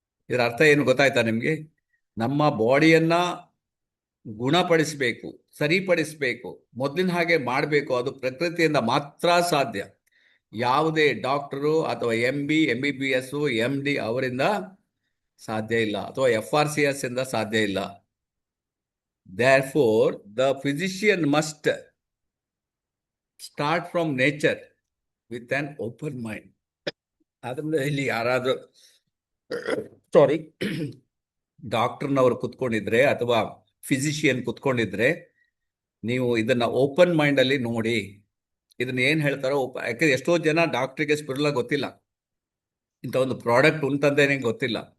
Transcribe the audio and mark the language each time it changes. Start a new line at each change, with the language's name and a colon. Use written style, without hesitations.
Kannada: ಇದರ ಅರ್ಥ ಏನು ಗೊತ್ತಾಯ್ತಾ ನಿಮಗೆ? ನಮ್ಮ ಬಾಡಿಯನ್ನ ಗುಣಪಡಿಸಬೇಕು, ಸರಿಪಡಿಸಬೇಕು, ಮೊದಲಿನ ಹಾಗೆ ಮಾಡಬೇಕು. ಅದು ಪ್ರಕೃತಿಯಿಂದ ಮಾತ್ರ ಸಾಧ್ಯ. ಯಾವುದೇ ಡಾಕ್ಟರು ಅಥವಾ MB, MBBS, MD ಅವರಿಂದ ಸಾಧ್ಯ ಇಲ್ಲ, ಅಥವಾ FRCS ಇಂದ ಸಾಧ್ಯ ಇಲ್ಲ.
English: Therefore, the physician must start from nature with an open mind.
Kannada: ಆದ್ರಿಂದ ಇಲ್ಲಿ ಯಾರಾದ್ರೂ ಸಾರಿ ಡಾಕ್ಟರ್ನವರು ಕುತ್ಕೊಂಡಿದ್ರೆ ಅಥವಾ ಫಿಸಿಷಿಯನ್ ಕುತ್ಕೊಂಡಿದ್ರೆ, ನೀವು ಇದನ್ನ ಓಪನ್ ಮೈಂಡ್ ಅಲ್ಲಿ ನೋಡಿ. ಇದನ್ನ ಏನ್ ಹೇಳ್ತಾರೋ ಯಾಕಂದ್ರೆ ಎಷ್ಟೋ ಜನ ಡಾಕ್ಟರ್ಗೆ ಸ್ಪಿರುಲಿನಾ ಗೊತ್ತಿಲ್ಲ, ಇಂಥ ಒಂದು ಪ್ರಾಡಕ್ಟ್ ಉಂಟಂತೇನೆ ಗೊತ್ತಿಲ್ಲ.